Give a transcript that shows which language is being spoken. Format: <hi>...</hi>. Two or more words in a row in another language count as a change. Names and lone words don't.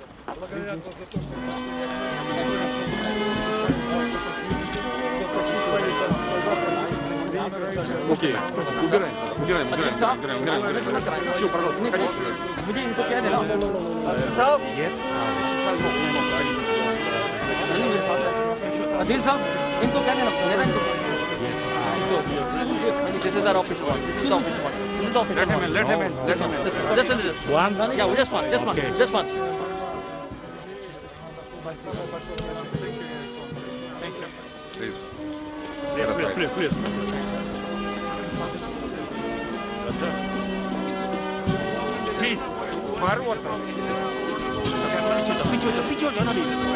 <ru>Окей, убираем. Все, пожалуйста, выходите.</ru> <hi>मुझे इनको क्या देना? अदील साहब, इनको क्या देना? मेरा इनको</hi> <en>This is our official one. This is the official one. This is the official one. Let him in. Just one. One? Yeah, just one. Please. Please. Pete,</en> <ru>ворота. Ты чё, я на</ru>